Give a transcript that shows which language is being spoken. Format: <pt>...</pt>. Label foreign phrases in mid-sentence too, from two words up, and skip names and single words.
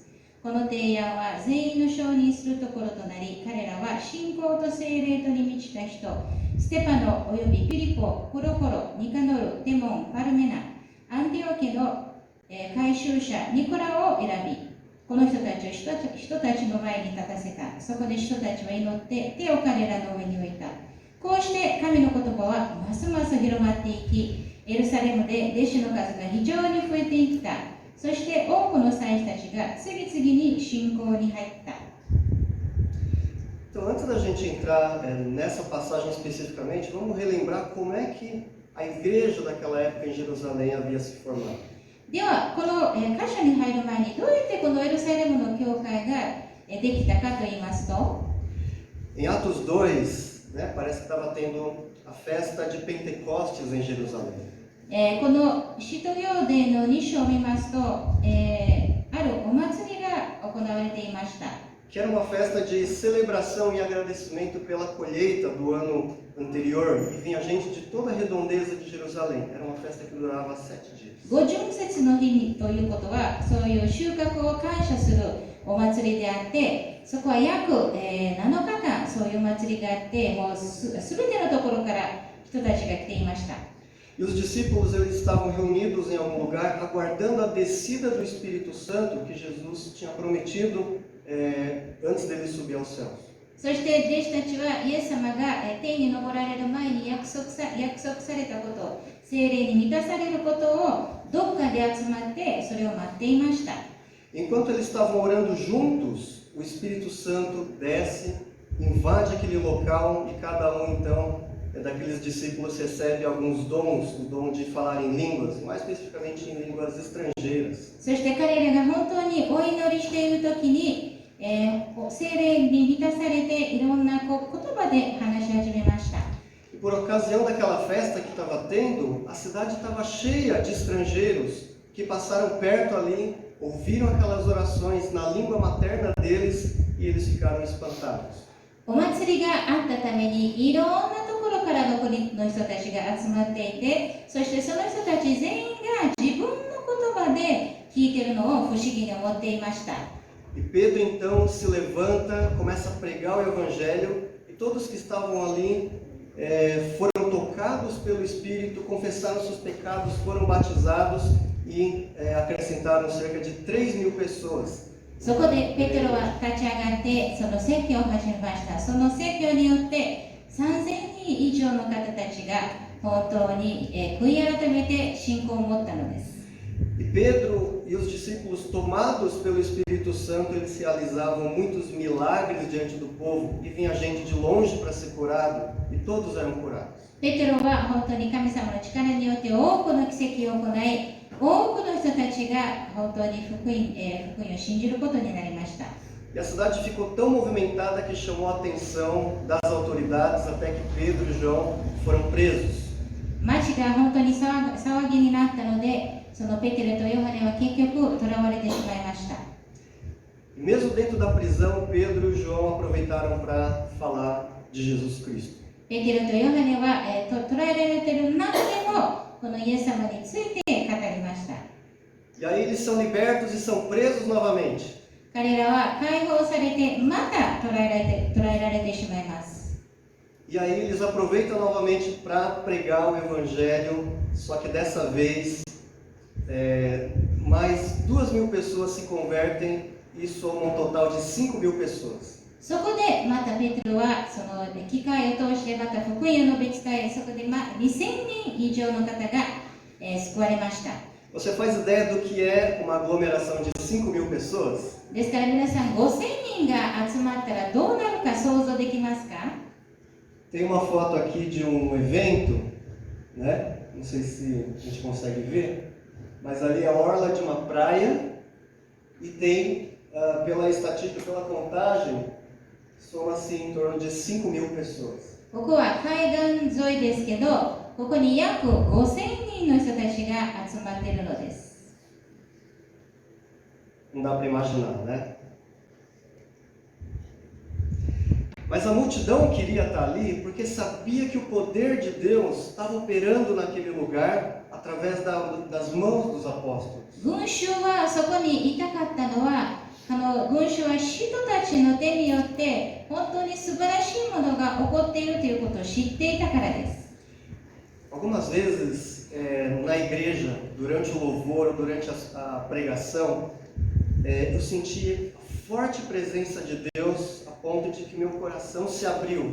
<ja>この提案は全員の承認するところとなり、彼らは信仰と聖霊とに満ちた人、ステパノおよびフィリポ、プロコロ、ニカノル、テモン、パルメナ、アンティオケの回収者ニコラを選び、この人たちを人たちの前に立たせた。そこで人たちは祈って手を彼らの上に置いた。こうして神の言葉はますます広まっていき、エルサレムで弟子の数が非常に増えていった。そして多くの祭司たちが次々に信仰に入った。</ja> <pt>Então, antes da gente entrar nessa passagem especificamente, vamos relembrar como é que a igreja daquela época em Jerusalém havia se formado.</pt> <ja>では、この箇所に入る前にどうやってこのエルサレムの教会ができたかと言いますと、</ja> <pt>Em Atos 2, né, parece que estava tendo a festa de Pentecostes em Jerusalém.</pt> <ja>この使徒行伝の2章を見ますと、ア</ja> <pt>que era uma festa de celebração e agradecimento pela colheita do ano anterior, e vinha gente de toda a redondeza de Jerusalém. Era uma festa que durava 7 dias.</pt> <ja>五巡節の日にということは、そういう収穫を感謝するお祭りであって、そこは約、7日間そういう祭りがあって、もうすべてのところから人たちが来ていました。</ja> <pt>E os discípulos eles estavam reunidos em algum lugar, aguardando a descida do Espírito Santo que Jesus tinha prometido antes dele subir aos céus.</pt> <ja>そして弟子たちはイエス様が天に昇られる前に約束されたこと、聖霊に満たされることをどっかで集まってそれを待っていました。</ja> <pt>Enquanto eles estavam orando juntos, o Espírito Santo desce, invade aquele local e cada um então daqueles discípulos recebe alguns dons, o dom de falar em línguas, mais especificamente em línguas estrangeiras.</pt> <ja>そして彼らが本当にお祈りしているときに、聖霊に満たされていろんな言葉で話し始めました。</ja> <pt>E por ocasião daquela festa que estava tendo, a cidade estava cheia de estrangeiros que passaram perto ali, ouviram aquelas orações na língua materna deles e eles ficaram espantados.</pt> <ja>お祭りがあったためにいろんなところからの国の人たちが集まっていて、そしてその人たち全員が自分の言葉で聞いているのを不思議に思っていました。</ja> <pt>E Pedro então se levanta, começa a pregar o evangelho e todos que estavam ali foram tocados pelo Espírito, confessaram seus pecados, foram batizados e acrescentaram cerca de 3.000 pessoas.</pt> <ja>そこでペテロは立ち上がってその説教を始めました。その説教によって3000人以上の方たちが本当に悔い改めて信仰を持ったのです。</ja> <pt>E Pedro e os discípulos, tomados pelo Espírito Santo, eles realizavam muitos milagres diante do povo e vinha gente de longe para ser curado e todos eram curados.</pt> <ja>ペテロは本当に神様の力によって多くの奇跡を行い、多くの人たちが本当に福音を信じることになりました。</ja> <pt>E a cidade ficou tão movimentada que chamou a atenção das autoridades até que Pedro e João foram presos.</pt> <ja>町が本当に騒ぎになったので、そのペテロとヨハネは結局捕らわれてしまいました。</ja> <pt>E mesmo dentro da prisão, Pedro e João aproveitaram para falar de Jesus Cristo.</pt> <ja>ペテロとヨハネは、捕らえられている中でもこのイエス様について語りました。</ja> <pt>E aí eles são libertos e são presos novamente.</pt> <ja>彼らは解放されてまた捕らえられてしまいます。</ja> <pt>E aí eles aproveitam novamente para pregar o evangelho, só que dessa vez mais 2.000 pessoas se convertem e somam um total de 5.000 pessoas.</pt> <ja>そこでまたペテロはその機会を通してまた福音を述べ伝え、そこで2000人以上の方が、救われました。</ja> <pt>Você faz ideia do que é uma aglomeração de 5.000 pessoas?</pt> <ja>ですから皆さん5000人が集まったらどうなるか想像できますか？</ja> <pt>Tem uma foto aqui de um evento, né? Não sei se a gente consegue ver, mas ali é a orla de uma praia e tem, pela estatística, pela contagem, soma-se em torno de 5.000 pessoas.</pt> <ja>ここは海岸沿いですけど、ここに約5000人の人たちが集まっているのです。</ja> <pt>Não dá para imaginar, né? Mas a multidão queria estar ali porque sabia que o poder de Deus estava operando naquele lugar através das mãos dos apóstolos.</pt> <ja>群衆はそこにいたかったのは、群衆は人たちの手によって本当に素晴らしいものが起こっているということを知っていたからです。</ja> <pt>Algumas vezes na igreja, durante o louvor, durante a pregação, eu senti a forte presença de Deus a ponto de que meu coração se abriu.</pt>